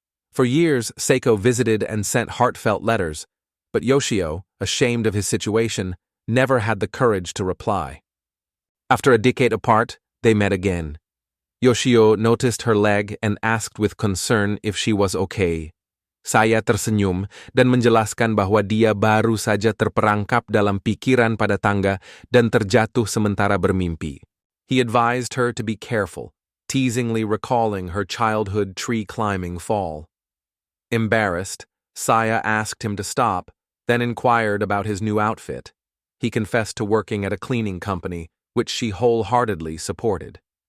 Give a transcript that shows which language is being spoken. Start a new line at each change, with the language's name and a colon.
English: For years, Seiko visited and sent heartfelt letters, but Yoshio, ashamed of his situation, never had the courage to reply. After a decade apart, they met again. Yoshio noticed her leg and asked with concern if she was okay.
Indonesian: Saya tersenyum dan menjelaskan bahwa dia baru saja terperangkap dalam pikiran pada tangga dan terjatuh sementara bermimpi.
English: He advised her to be careful, teasingly recalling her childhood tree-climbing fall. Embarrassed, Saya asked him to stop, then inquired about his new outfit. He confessed to working at a cleaning company, which she wholeheartedly supported.